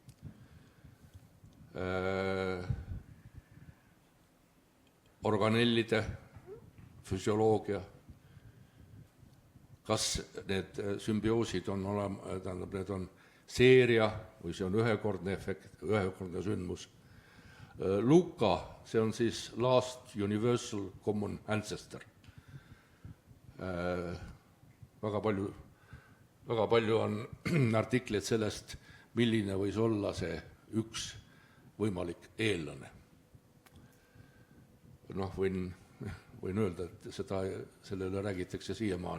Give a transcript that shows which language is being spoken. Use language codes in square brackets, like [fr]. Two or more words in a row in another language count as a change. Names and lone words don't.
[et] Organellide füsioloogia, kas need sümbioosid on need on seeria või see on ühekordne efekt, ühekordne sündmus. Luka, see on siis [en] last universal common ancestor. [et] Väga palju on artikleid sellest, milline võis olla see üks võimalik eellane. Võin öelda, et selle üle räägitakse siiamaani.